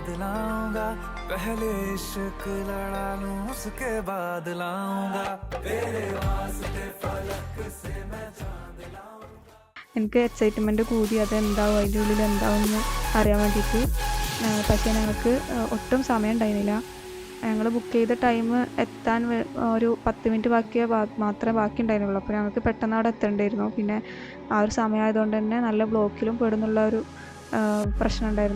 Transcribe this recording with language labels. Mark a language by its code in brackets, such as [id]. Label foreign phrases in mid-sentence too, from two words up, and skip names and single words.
[hi] लाऊंगा, पहले इश्क लड़ा लूं उसके बाद लाऊंगा, तेरे वास्ते फलक से मैं चांद लाऊंगा. [ml] എനിക്ക് എക്സൈറ്റ്മെൻറ്റ് കൂടി അതെന്താവും അതിൻ്റെ ഉള്ളിൽ എന്താവും എന്ന് അറിയാൻ വേണ്ടിയിട്ട്. പക്ഷേ ഞങ്ങൾക്ക് ഒട്ടും സമയം ഉണ്ടായിരുന്നില്ല. ഞങ്ങൾ ബുക്ക് ചെയ്ത ടൈം എത്താൻ ഒരു 10 മിനിറ്റ് മാത്രമേ ബാക്കി ഉണ്ടായിരുന്നുള്ളൂ. അപ്പോൾ ഞങ്ങൾക്ക് പെട്ടെന്ന് അവിടെ എത്തേണ്ടിയിരുന്നു. പിന്നെ ആ ഒരു സമയമായതുകൊണ്ട് തന്നെ നല്ല ബ്ലോക്കിലും പെടുന്നുള്ള ഒരു പ്രശ്നം ഉണ്ടായിരുന്നു.